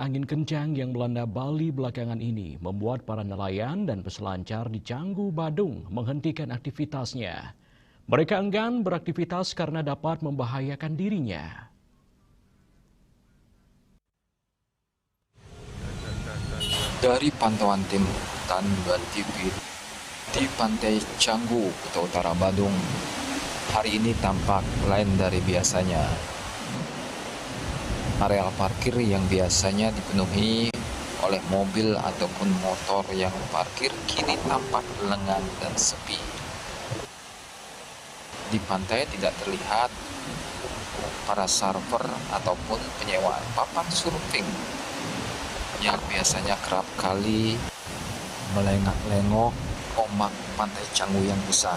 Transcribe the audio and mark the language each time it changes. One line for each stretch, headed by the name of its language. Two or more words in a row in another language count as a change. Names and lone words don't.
Indonesian: angin kencang yang melanda Bali belakangan ini membuat para nelayan dan peselancar di Canggu, Badung menghentikan aktivitasnya. Mereka enggan beraktivitas karena dapat membahayakan dirinya. Dari pantauan tim Liputan Bali TV di Pantai Canggu, Kuta Utara, Badung, hari ini tampak lain dari biasanya. Areal parkir yang biasanya dipenuhi oleh mobil ataupun motor yang parkir kini tampak lengang dan sepi. Di pantai tidak terlihat para surfer ataupun penyewaan papan surfing yang biasanya kerap kali melengak-lengok ombak Pantai Canggu yang besar.